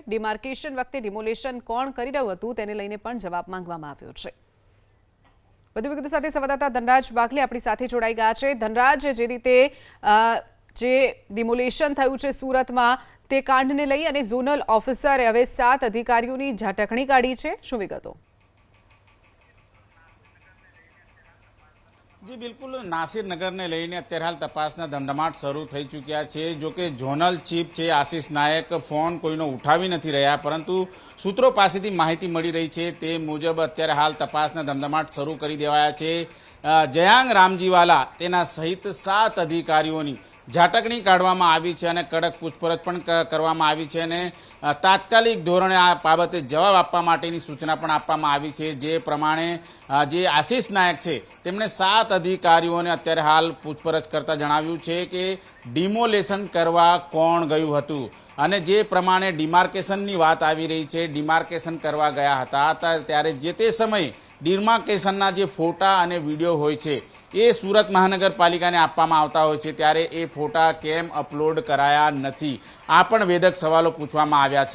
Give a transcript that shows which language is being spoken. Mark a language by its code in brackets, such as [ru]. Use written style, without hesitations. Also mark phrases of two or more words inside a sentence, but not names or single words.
[gu] ડિમાર્કેશન વખતે ડિમોલેશન કોણ કરી રહ્યું હતું તેને લઈને પણ જવાબ માંગવામાં આવ્યો છે। વધુ વિગતો સાથે સંવાદદાતા ધનરાજ બાગલી આપણી સાથે જોડાઈ ગયા છે। ધનરાજ, જે રીતે જે ડિમોલેશન થયું છે સુરતમાં તે કાંડને લઈ અને ઝોનલ ઓફિસરે હવે 7 અધિકારીઓની ઝાટકણી કાઢી છે, શું વિગતો? જી બિલકુલ, નાસિરનગર ને લઈને અત્યારે હાલ તપાસના ધમધમાટ શરૂ થઈ ચૂક્યા છે। જો કિ ઝોનલ ચીફ છે આશીષ નાયક ફોન કોઈનો ઉઠાવી નથી રહ્યા, પરંતુ સૂત્રો પાસેથી માહિતી મળી રહી છે તે મુજબ અત્યારે હાલ તપાસના ધમધમાટ શરૂ કરી દેવાયા છે। જયાંગ રામજીવાળા તેના સહિત 7 અધિકારીઓની ઝાટકણી કાઢવામાં આવી છે અને કડક પૂછપરછ પણ કરવામાં આવી છે અને તાત્કાલિક ધોરણે આ બાબતે જવાબ આપવા માટેની સૂચના પણ આપવામાં આવી છે। જે પ્રમાણે જે આશિષ નાયક છે તેમણે 7 અધિકારીઓને અત્યારે હાલ પૂછપરછ કરતા જણાવ્યું છે કે ડિમોલેશન કરવા કોણ ગયું હતું અને જે પ્રમાણે ડિમાર્કેશનની વાત આવી રહી છે, ડિમાર્કેશન કરવા ગયા હતા ત્યારે જે તે સમયે ડિમાર્કેશનના જે ફોટા અને વિડીયો હોય છે એ સુરત મહાનગરપાલિકાને આપવામાં આવતા હોય છે, ત્યારે એ ફોટા કેમ અપલોડ કરાયા નથી, આ પણ વેધક સવાલો પૂછવામાં આવ્યા છે।